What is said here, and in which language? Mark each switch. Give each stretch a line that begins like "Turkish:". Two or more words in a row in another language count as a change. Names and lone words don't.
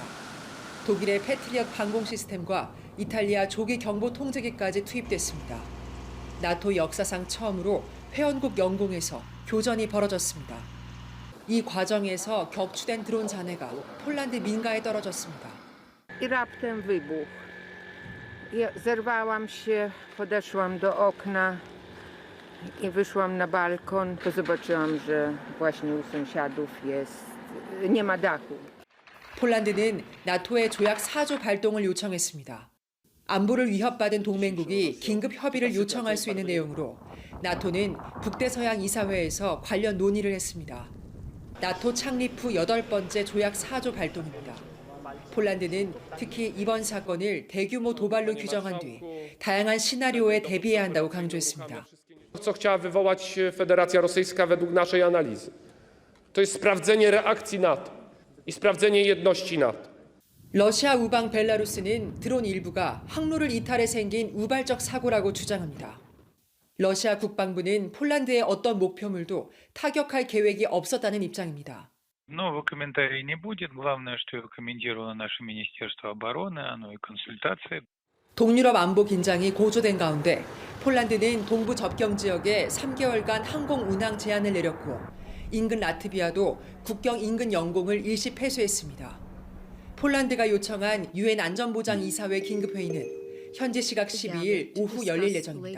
Korean: 독일의 패트리엇 방공 시스템과 이탈리아 조기 경보 통제기까지 투입됐습니다. 나토 역사상 처음으로 회원국 영공에서 교전이 벌어졌습니다. 이 과정에서 격추된 드론 잔해가 폴란드 민가에 떨어졌습니다.
Polish: I raptem wybuch. Ja zerwałam się, podeszłam do okna i wyszłam na balkon. To zobaczyłam, że właśnie u sąsiadów nie ma dachu.
Korean: 폴란드는 나토의 조약 4조 발동을 요청했습니다. 안보를 위협받은 동맹국이 긴급 협의를 요청할 수 있는 내용으로 나토는 북대서양 이사회에서 관련 논의를 했습니다. 나토 창립 후 8번째 조약 4조 발동입니다. 폴란드는 특히 이번 사건을 대규모 도발로 규정한 뒤 다양한 시나리오에 대비해야 한다고 강조했습니다.
Polish: Co chciała wywołać Federacja Rosyjska według naszej analizy? To jest sprawdzenie reakcji NATO i sprawdzenie jedności NATO.
Korean: 러시아 우방 벨라루스는 드론 일부가 항로를 이탈해 생긴 우발적 사고라고 주장합니다. 러시아 국방부는 폴란드의 어떤 목표물도 타격할 계획이 없었다는 입장입니다.
Russian: Нового комментария не будет. Главное, что его комментировало наше Министерство обороны, оно и консультации.
Korean: 동유럽 안보 긴장이 고조된 가운데 폴란드는 동부 접경 지역에 3개월간 항공 운항 제한을 내렸고 인근 라트비아도 국경 인근 영공을 일시 폐쇄했습니다. 폴란드가 요청한 유엔 안전보장이사회 긴급회의는 현지 시각 12일 오후 열릴 예정입니다.